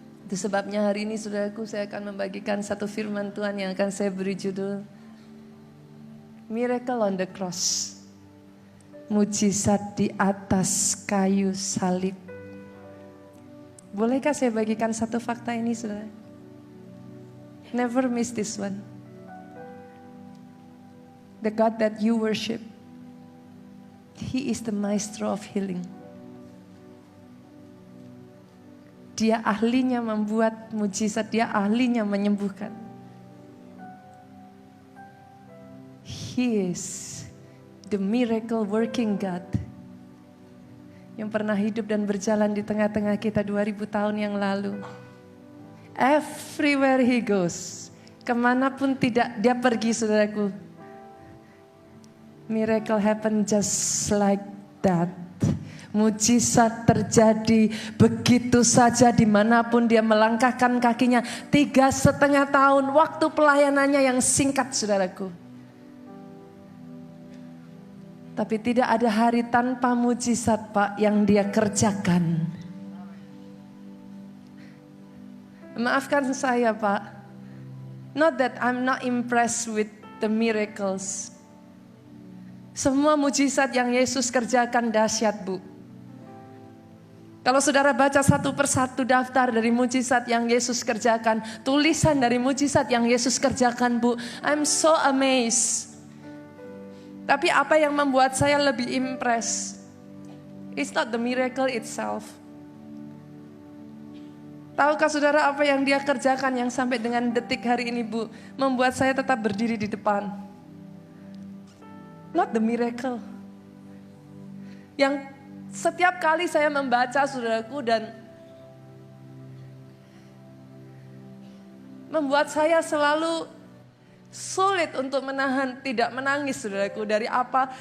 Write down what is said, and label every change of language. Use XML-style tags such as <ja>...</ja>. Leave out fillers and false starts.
<id>Itu sebabnya hari ini saudaraku, saya akan membagikan satu firman Tuhan yang akan saya beri judul</id> <en>Miracle on the Cross.</en> <id>Mujizat di atas kayu salib. Bolehkah saya bagikan satu fakta ini, saudara?</id> <en>Never miss this one. The God that you worship, He is the maestro of healing.</en> <id>Dia ahlinya membuat mujizat, dia ahlinya menyembuhkan.</id> <en>He is the miracle working God</en> <id>yang pernah hidup dan berjalan di tengah-tengah kita 2000 tahun yang lalu.</id> <en>Everywhere He goes,</en> <id>kemanapun tidak dia pergi saudaraku,</id> <en>miracle happen just like that.</en> <id>Mujizat terjadi begitu saja dimanapun dia melangkahkan kakinya. 3,5 tahun waktu pelayanannya yang singkat saudaraku. Tapi tidak ada hari tanpa mujizat Pak yang dia kerjakan. Maafkan saya Pak.</id> <en>Not that I'm not impressed with the miracles.</en> <id>Semua mujizat yang Yesus kerjakan dahsyat Bu. Kalau saudara baca satu persatu daftar dari mujizat yang Yesus kerjakan, tulisan dari mujizat yang Yesus kerjakan Bu,</id> <en>I'm so amazed.</en> <id>Tapi apa yang membuat saya lebih impress?</id> <en>It's not the miracle itself.</en> <id>Tahukah saudara apa yang dia kerjakan yang sampai dengan detik hari ini Bu, membuat saya tetap berdiri di depan?</id> <en>Not the miracle.</en> <id>Yang setiap kali saya membaca saudaraku dan membuat saya selalu sulit untuk menahan tidak menangis saudaraku. Dari apa?</id>